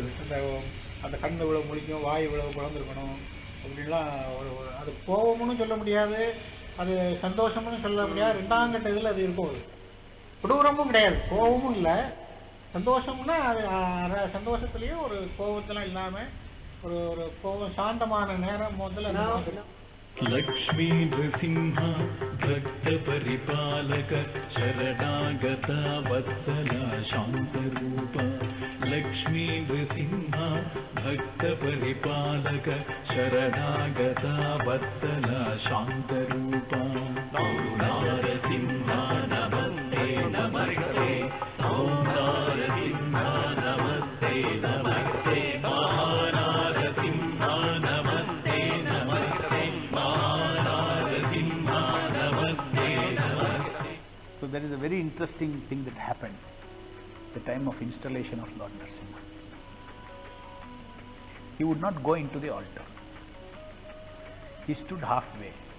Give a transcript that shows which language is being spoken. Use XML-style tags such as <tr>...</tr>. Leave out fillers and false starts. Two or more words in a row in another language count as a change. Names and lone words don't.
<ta>அந்த கண் இவ்வளவு முழிக்கும், வாய் இவ்வளவு குழந்திருக்கணும் அப்படின்லாம் அது கோபம்னு சொல்ல முடியாது, அது சந்தோஷம்னு சொல்ல முடியாது. ரெண்டாம் கட்ட இதில் அது இருக்கும். கொடூரமும் கிடையாது, கோபமும் இல்லை. சந்தோஷம்னா அது சந்தோஷத்துலேயும் ஒரு கோபத்தெல்லாம் இல்லாமல் ஒரு கோபம் சாந்தமான நேரம் முதல்ல.</ta> <sa>लक्ष्मी नृसिंह भक्त परिपालक शरणागत वत्सल शांत रूप. लक्ष्मी नृसिंह भक्त परिपालक शरणागत वत्सल शांत रूप. नारसिंह नमस्ते नमस्ते, ओम नारसिंह नमस्ते नमस्ते, महानारसिंह नमस्ते नमस्ते.</sa> <en>So there is a very interesting thing that happened at the time of installation of Lord Narasimha. He would not go into the altar. He stood halfway.</en>